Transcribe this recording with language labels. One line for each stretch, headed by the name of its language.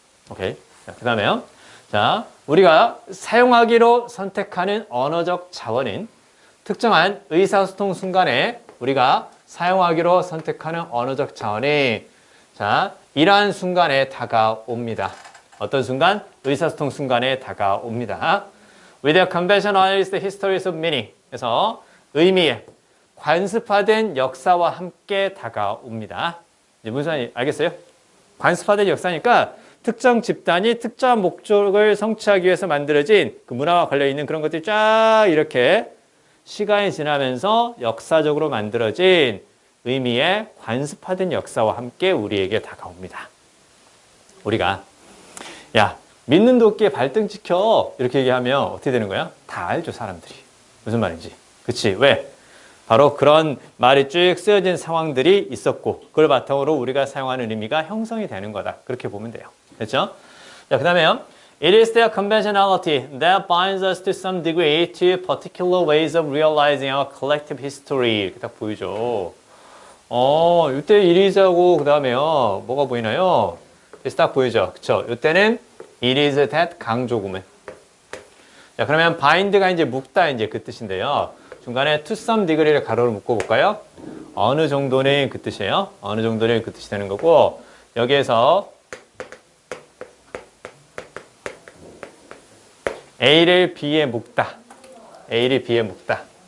Korean: 오케이. 자, 그 다음에요. 자, 우리가 사용하기로 선택하는 언어적 자원은 특정한 의사소통 순간에 우리가 사용하기로 선택하는 언어적 자원이 자, 이러한 순간에 다가옵니다. 어떤 순간? 의사소통 순간에 다가옵니다.
English: With a conventionalized histories of meaning.
Korean: 그래서 의미의 관습화된 역사와 함께 다가옵니다. 이제 무슨 말인지 알겠어요? 관습화된 역사니까 특정 집단이 특정한 목적을 성취하기 위해서 만들어진 그 문화와 관련 있는 그런 것들이 쫙 이렇게 시간이 지나면서 역사적으로 만들어진 의미의 관습화된 역사와 함께 우리에게 다가옵니다. 우리가 야 믿는 도끼에 발등 찍혀 이렇게 얘기하면 어떻게 되는 거야? 다 알죠 사람들이. 무슨 말인지. 그치? 왜? 바로 그런 말이 쭉 쓰여진 상황들이 있었고 그걸 바탕으로 우리가 사용하는 의미가 형성이 되는 거다. 그렇게 보면 돼요. 됐죠? 자, 그 다음에요.
English: It is their conventionality that binds us to some degree to particular ways of realizing our collective history.
Korean: 이렇게 딱 보이죠. 이때 it is하고 그 다음에요. 뭐가 보이나요? 그래서 딱 보이죠. 그쵸? 이때는 it is that 강조구문. 자, 그러면 bind가 이제 묶다 이제 그 뜻인데요. 중간에
English: to some degree
Korean: 를 가로로 묶어볼까요? 어느 정도는 그 뜻이에요. 어느 정도는 그 뜻이 되는 거고 여기에서 A를 B에 묶다. A를 B에 묶다.